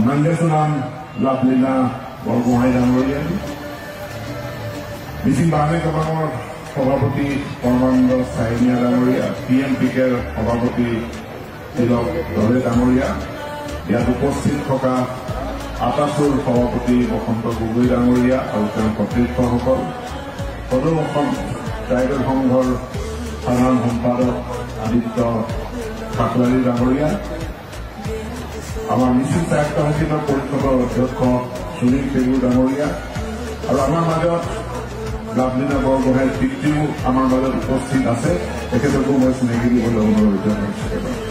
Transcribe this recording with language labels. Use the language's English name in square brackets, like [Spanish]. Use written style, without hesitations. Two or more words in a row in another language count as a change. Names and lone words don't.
[Assamese] Nandesunan Lablina Borgohai Dangoria Missing Bane Kabamor Shabapati Parmananda Sainia Dangoria PMPK Shabapati Tilok Dole Dangoria ইয়াত উপস্থিত থকা আটাছুৰ সভাপতি বসন্ত গগৈ ডাঙৰীয়া আৰু তেওঁৰ কৰ্তৃত্বসকল সদৌ অসম ট্ৰাইবেল সংঘৰ সাধাৰণ সম্পাদক আদিত্য ঠাকুৰালী ডাঙৰীয়া আমাৰ মিছিল স্বায়ত্ত শাসিত পৰিষদৰ অধ্যক্ষ সুনীল পেগু ডাঙৰীয়া আৰু আমাৰ মাজত লাভলীনা বৰগোহাঁইৰ পিতৃও আমাৰ মাজত উপস্থিত আছে তেখেতকো মই চিনাকি দিবলৈ অনুৰোধ কৰিছোঁ